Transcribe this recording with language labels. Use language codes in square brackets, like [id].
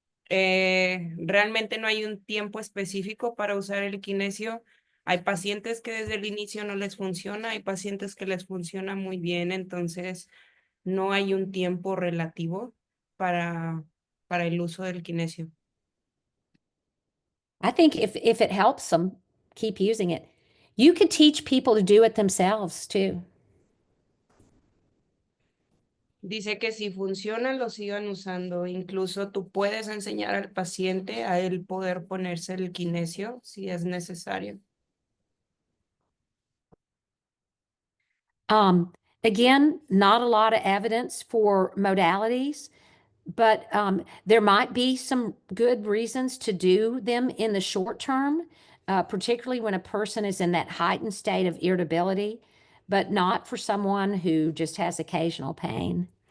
[es] Realmente no hay un tiempo específico para usar el kinesio. Hay pacientes que desde el inicio no les funciona, hay pacientes que les funciona muy bien, entonces no hay un tiempo relativo para el uso del kinesio. [en] I think if it helps them, keep using it. You could teach people to do it themselves too. [es] Dice que si funcionan, lo sigan usando. Incluso tú puedes enseñar al paciente a él poder ponerse el kinesio si es necesario. [en] Again, not a lot of evidence for modalities, but there might be some good reasons to do them in the short term, particularly when a person is in that heightened state of irritability, but not for someone who just has occasional pain.